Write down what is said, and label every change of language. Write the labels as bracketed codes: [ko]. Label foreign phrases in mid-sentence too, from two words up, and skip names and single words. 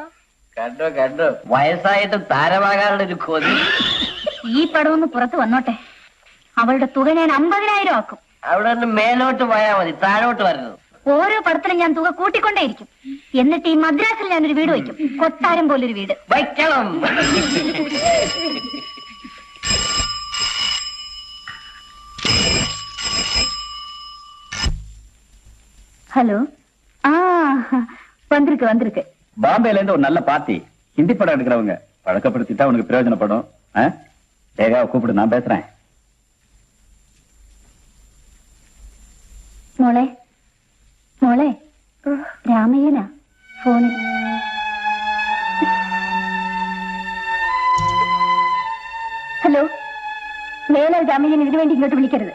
[ml] കണ്ടോ വയസ്സായിട്ടും താരമാകാനുള്ള ഒരു കൊതി. ഈ പടം ഒന്ന് പുറത്ത് വന്നോട്ടെ. അവളുടെ തുക ഞാൻ 50,000 ആക്കും. അവിടെ നിന്ന് മേലോട്ട് പോയാൽ മതി, താഴോട്ട് വരുന്നത്. ഓരോ പടത്തിലും ഞാൻ തുക കൂട്ടിക്കൊണ്ടേയിരിക്കും. എന്നിട്ട് ഈ മദ്രാസിൽ ഞാനൊരു വീട് വയ്ക്കും. കൊട്ടാരം പോലൊരു വീട് വയ്ക്കണം. [ta] ஹலோ வந்திருக்கு பாம்பேல இருந்து ஒரு நல்ல பார்ட்டி ஹிந்தி படம் எடுக்கிறவங்க பழக்கப்படுத்திட்டா உனக்கு பிரயோஜனப்படும். லேகாவை கூப்பிடு, நான் பேசுறேன். [ml] മോളെ രാമയ്യനാ ഫോണിൽ. ഹലോ, മേലാൽ രാമയ്യൻ ഇതിനു വേണ്ടി ഇങ്ങോട്ട് വിളിക്കരുത്.